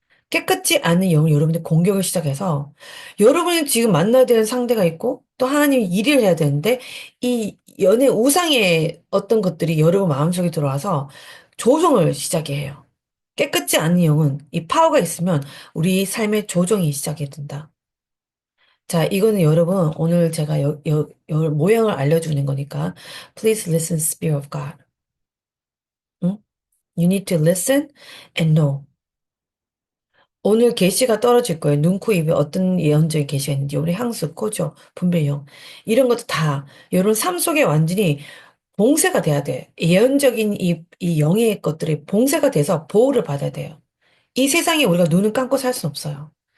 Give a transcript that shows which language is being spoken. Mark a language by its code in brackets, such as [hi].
[ko] 깨끗지 않은 영을 여러분들 공격을 시작해서 여러분이 지금 만나야 되는 상대가 있고 또 하나님이 일을 해야 되는데 이 연애 우상의 어떤 것들이 여러분 마음속에 들어와서 조종을 시작해 해요. 깨끗지 않은 영은 이 파워가 있으면 우리 삶의 조종이 시작이 된다. 자, 이거는 여러분 오늘 제가 모양을 알려주는 거니까 [en] Please listen, Spirit of God. 응? You need to listen and know. [ko] 오늘 계시가 떨어질 거예요. 눈, 코, 입에 어떤 예언적인 계시가 있는지, 우리 향수, 코죠, 분별형. 이런 것도 다, 여러분 삶 속에 완전히 봉쇄가 돼야 돼. 예언적인 이 영의 것들이 봉쇄가 돼서 보호를 받아야 돼요. 이 세상에 우리가 눈을 감고 살 수 없어요.